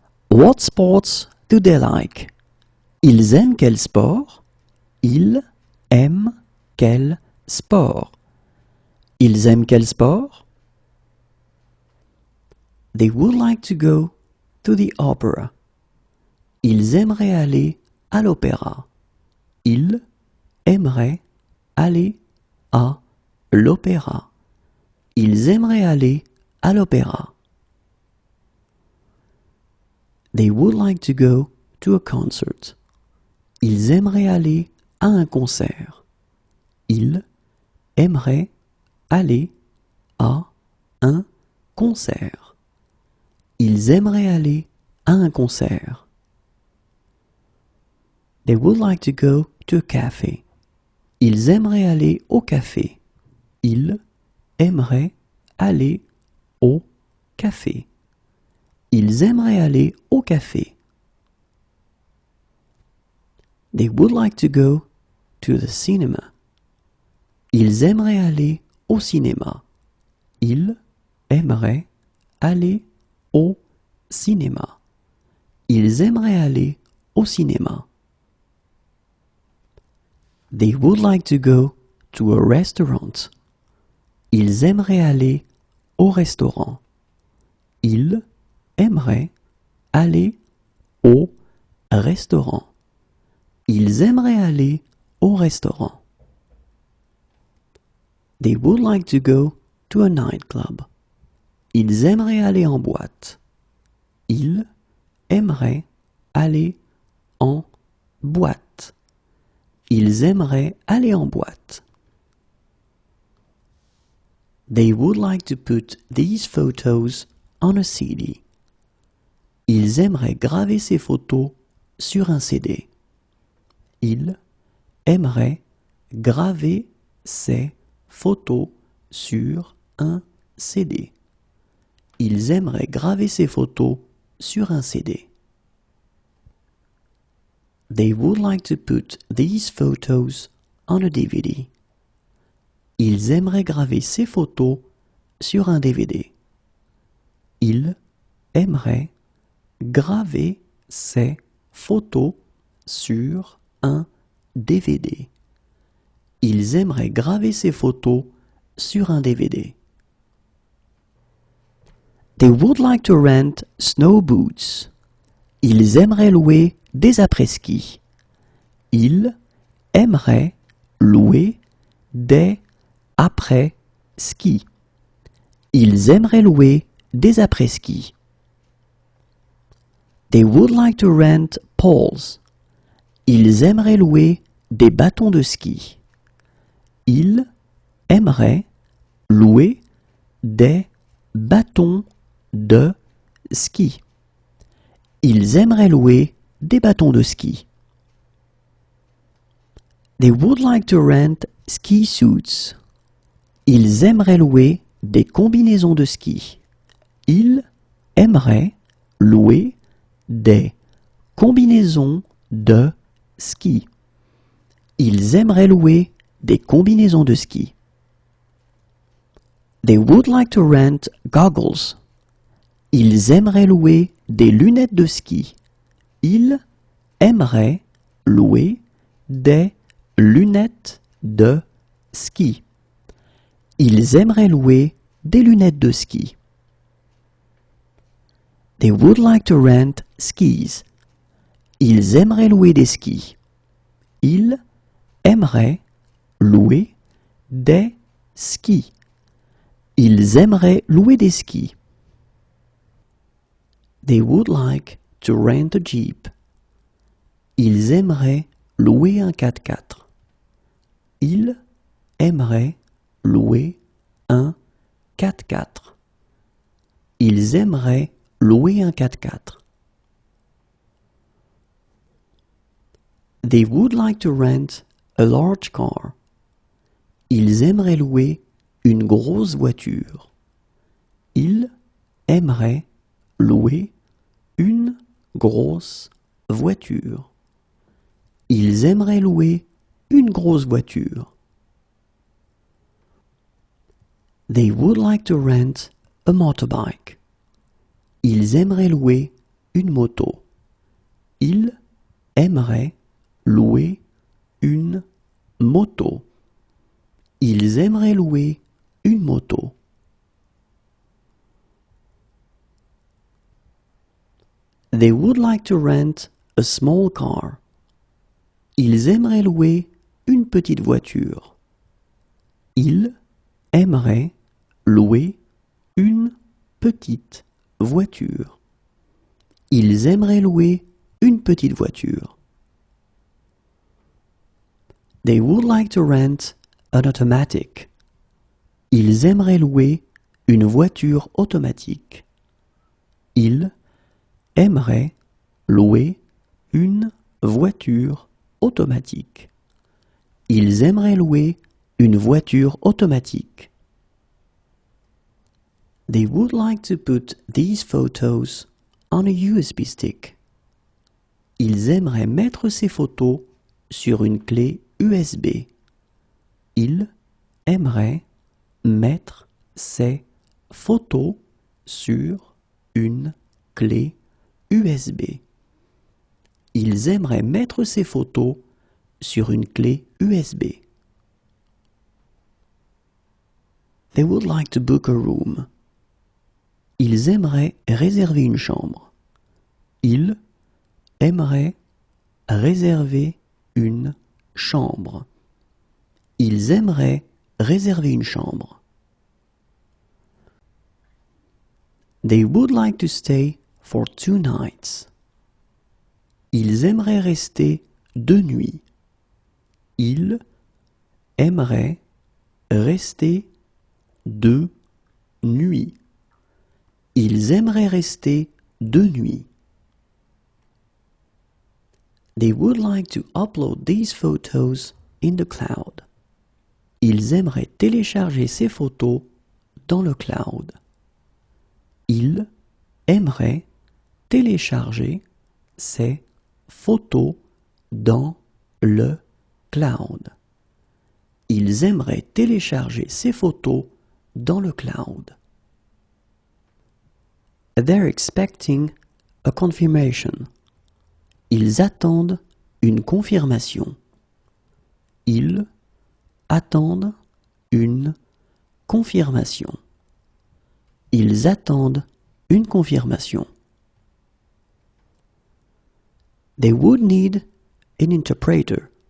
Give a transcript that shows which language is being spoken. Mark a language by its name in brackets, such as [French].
[English] What sports do they like? [French] Ils aiment quel sport? Ils aiment quel sport? Ils aiment quel sport? [English] They would like to go to the opera. [French] Ils aimeraient aller à l'opéra. Ils aimeraient aller à l'opéra. Ils aimeraient aller à l'opéra. [English] They would like to go to a concert. [French] Ils aimeraient aller à un concert. Ils aimeraient aller à un concert. Ils aimeraient aller à un concert. [English] They would like to go to a cafe. [French] Ils aimeraient aller au café. Ils aimeraient aller au café. Ils aimeraient aller au café. [English] They would like to go to the cinema. [French] Ils aimeraient aller au cinéma. Ils aimeraient aller au cinéma. Ils aimeraient aller au cinéma. [English] They would like to go to a restaurant. [French] Ils aimeraient aller au restaurant. Ils aimeraient aller au restaurant. Ils aimeraient aller au restaurant. [English] They would like to go to a nightclub. [French] Ils aimeraient aller en boîte. Ils aimeraient aller en boîte. Ils aimeraient aller en boîte. [English] They would like to put these photos on a CD. [French] Ils aimeraient graver ces photos sur un CD. Ils aimeraient graver ces photos sur un CD. Ils aimeraient graver ces photos sur un CD. [English] They would like to put these photos on a DVD. [French] Ils aimeraient graver ces photos sur un DVD. Ils aimeraient graver ces photos sur un DVD. Ils aimeraient graver ces photos sur un DVD. [English] They would like to rent snow boots. [French] Ils aimeraient louer des après-ski. Ils aimeraient louer des après-ski. Ils aimeraient louer des après-ski. [English] They would like to rent poles. [French] Ils aimeraient louer des bâtons de ski. Ils aimeraient louer des bâtons de ski. Ils aimeraient louer des bâtons de ski. [English] They would like to rent ski suits. [French] Ils aimeraient louer des combinaisons de ski. Ils aimeraient louer des combinaisons de ski. Ils aimeraient louer des combinaisons de ski. [English] They would like to rent goggles. [French] Ils aimeraient louer des lunettes de ski. Ils aimeraient louer des lunettes de ski. Ils aimeraient louer des lunettes de ski. [English] They would like to rent skis. [French] Ils aimeraient louer des skis. Ils aimeraient louer des skis. Ils aimeraient louer des skis. [English] They would like to rent a jeep. [French] Ils aimeraient louer un 4x4. Ils aimeraient louer un 4x4. Ils aimeraient louer un 4x4. [English] They would like to rent a large car. [French] Ils aimeraient louer une grosse voiture. Ils aimeraient louer une grosse voiture. Ils aimeraient louer une grosse voiture. [English] They would like to rent a motorbike. [French] Ils aimeraient louer une moto. Ils aimeraient louer une moto. Ils aimeraient louer une moto. [English] They would like to rent a small car. [French] Ils aimeraient louer une petite voiture. Ils aimeraient louer une petite voiture. Ils aimeraient louer une petite voiture. [English] They would like to rent an automatic. [French] Ils aimeraient louer une voiture automatique. Ils aimeraient louer une voiture automatique. Ils aimeraient louer une voiture automatique. [English] They would like to put these photos on a USB stick. [French] Ils aimeraient mettre ces photos sur une clé USB. Ils aimeraient mettre ces photos sur une clé USB. Ils aimeraient mettre ces photos sur une clé USB. [English] They would like to book a room. [French] Ils aimeraient réserver une chambre. Ils aimeraient réserver une chambre. Ils aimeraient réserver une chambre. [English] They would like to stay for 2 nights. [French] Ils aimeraient rester 2 nuits. Ils aimeraient rester 2 nuits. Ils aimeraient rester 2 nuits. [English] They would like to upload these photos in the cloud. [French] Ils aimeraient télécharger ces photos dans le cloud. Ils aimeraient télécharger ces photos dans le cloud. Ils aimeraient télécharger ces photos dans le cloud. [English] They're expecting a confirmation. [French] Ils attendent une confirmation. Ils attendent une confirmation. Ils attendent une confirmation. [English] They would need an interpreter.